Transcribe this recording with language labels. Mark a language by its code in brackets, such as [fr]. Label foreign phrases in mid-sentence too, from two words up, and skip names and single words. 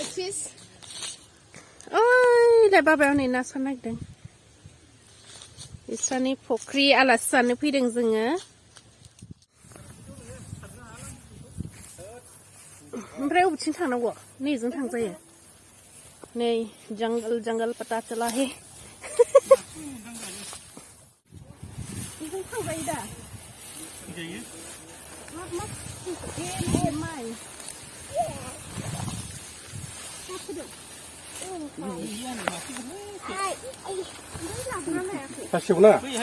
[brx] ओइ दा बाबाया नै ना सारनो नागिरदों बिस्रानि फख्रि आलासि जानो फैदों जोङो ओमफ्राय बबेथिं थांनांगौ नैजों थांजायो नै [hi] जंगल पता चला है [brx] थांजायो दा माइ Kasihuna.